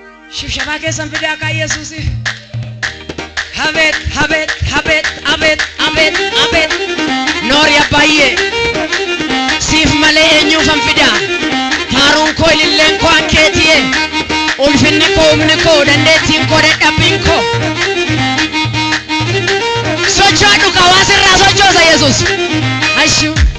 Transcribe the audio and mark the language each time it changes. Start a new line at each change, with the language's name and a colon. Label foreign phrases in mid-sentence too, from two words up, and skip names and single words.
Oromo: Shibshaba keessa hin fide akka Yesuusi.
Amharic: Habet, habet, habet, habet. Abet, abet.
Oromo: Noori abbaayye. Siif malee eenyuufan fida? Faaruun koo ililleen koo ankeetiye. Ulfinni koo humni koo dandeettiin koo dadhabbiin koo. Sochoodhu ka waa sirraa sochoosa Yesuus. Ashuu.